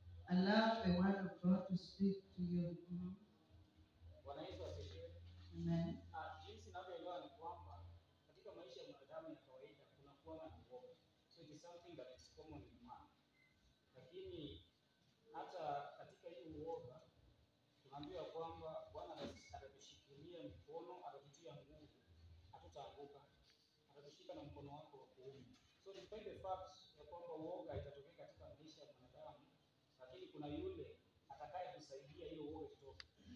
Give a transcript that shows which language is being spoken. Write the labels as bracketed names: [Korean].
[English] Allow the word of God to speak to you. [Swahili] Bwana Yesu asifiwe. Amen. Jinsi ninavyoelewa ni kwamba katika maisha ya mwanadamu ya kawaida [English] is something that is common in man. [Swahili] Lakini hata katika hii uoga tunaambiwa kwamba Bwana atatushikilia mkono, atatutia nguvu, hatutaanguka. Atatushika na mkono wako wa kuume. [English] So despite the fact [Swahili] ya kwamba uoga itatokea katika maisha ya mwanadamu, lakini kuna yule atakaye kusaidia hiyo uoga kutoka.